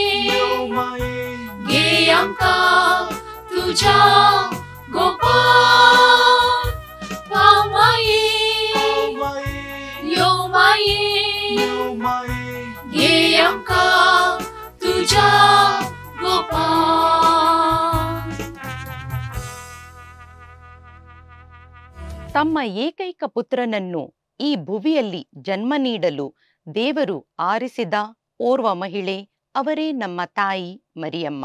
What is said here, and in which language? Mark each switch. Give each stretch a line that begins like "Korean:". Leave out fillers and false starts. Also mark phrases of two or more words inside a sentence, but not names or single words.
Konkani: गे अंका तुझा गोपाल पामाये यो माये गे अंका तुझा
Kannada: ತಮ್ಮ ಏಕೈಕ ಪುತ್ರನನ್ನು ಈ ಭುವಿಯಲ್ಲಿ ಜನ್ಮ ನೀಡಲು ದೇವರು ಆರಿಸಿದ ಓರ್ವ ಮಹಿಳೆ ಅವರೇ ನಮ್ಮ ತಾಯಿ ಮರಿಯಮ್ಮ.